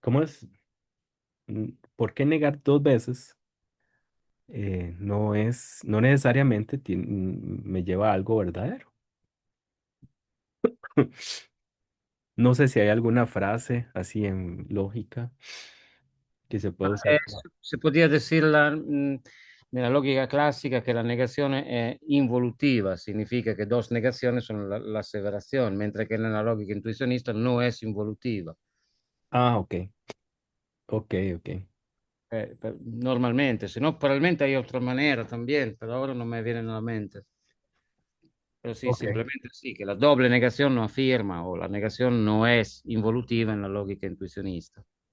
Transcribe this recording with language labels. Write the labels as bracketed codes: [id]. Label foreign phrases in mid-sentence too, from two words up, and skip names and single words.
[es] ¿Cómo es? ¿Por qué negar dos veces? No necesariamente me lleva a algo verdadero. No sé si hay alguna frase así en lógica que se puede usar para... Se podría decir [it] nella logica classica che la negazione è involutiva, significa che [es] dos negaciones son la aseveración, [it] mentre che nella logica intuicionista [es] no es involutiva. Ah, ok, ok, ok, Normalmente, se no, probablemente hay otra manera también, pero ahora no me viene a la mente. Pero sí, ok. simplemente sí, que la doble negación no afirma o la negación no es involutiva en la lógica intuicionista.